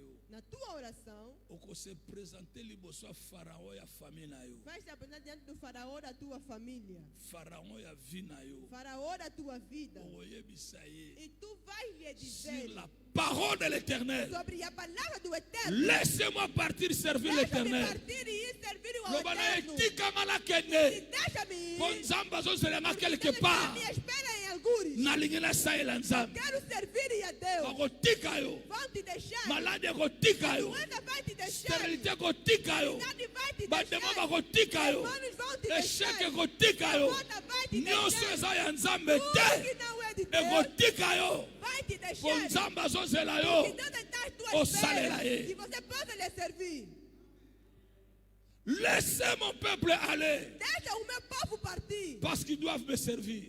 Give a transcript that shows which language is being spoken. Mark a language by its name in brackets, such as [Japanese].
[Portuguese] Na tua oração, vai se apresentar diante do faraó da tua família, faraó da tua vida, e tu vais lhe dizer [French] parole de l'Éternel. [Portuguese] Sobre a palavra do Eterno. [French] Laissez-moi partir servir l'Éternel. [Portuguese] Partir e ir servir o Eterno. Deixa-me ir. [French] Quelque part. [Portuguese] Me espera em algures. Quero servir a Deus. Vão te deixar. [French] Malade [Portuguese] vai te deixar. [French] Sterilité [Portuguese] vai te deixar. Bademons vão te deixar. Échec vai te deixar. [Lingala] Nyonso eza ya Nzambe te. [Portuguese] Vai te deixar. Que você possa lhe servir. [French] Laissez mon peuple aller. [Portuguese] Deixa o meu povo partir. [French] Parce qu'ils doivent me servir.